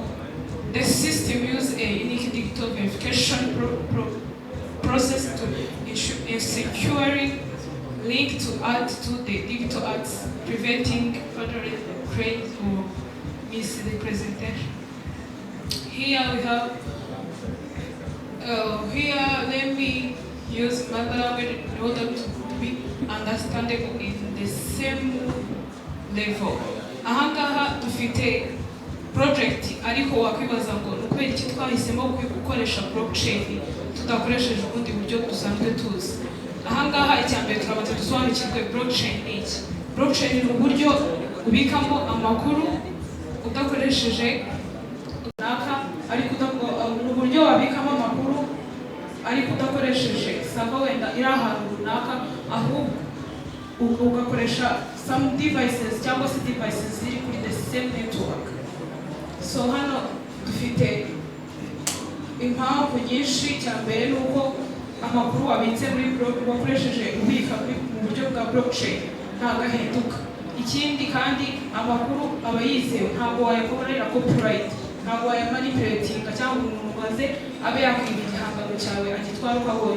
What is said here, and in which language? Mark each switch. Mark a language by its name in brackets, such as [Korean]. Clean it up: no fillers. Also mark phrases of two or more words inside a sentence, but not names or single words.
[English] The system uses a unique digital verification process to ensure a securing link to art to the digital arts, preventing further claims or misrepresentation. Here we have, let me use my language in order to be understandable in the same level. [Kinyarwanda] Ahangaha dufite project ariko wakwibaza ngo ukubera iki twahisemo gukoresha blockchain tudakoresheje ubundi buryo dusanzwe tuzi. Ahangaha icyambere turabanza dusobanukirwe blockchain ni iki. Blockchain ni uburyo ubikamo amakuru udakoresheje runaka, ariko uburyo wabikamo amakuru ariko udakoresheje sava wenda iri ahantu runaka, ahubwo ugakoresha [English] some devices [Kinyarwanda] cyangwa se devices ziri kuri [English] the same network. [Kinyarwanda] So hano dufite impamvu nyinshi. Cyambere nuko amakuru wabitse muri wakoresheje ubika mu buryo bwa blockchain ntabwo ahinduka. Ikindi kandi amakuru aba yizewe, ntabwo wayakorera copyright, ntabwo wayamanipulatinga cyangwa umuntu waze abe yakwiba igihangano cyawe agitwara uko abonye.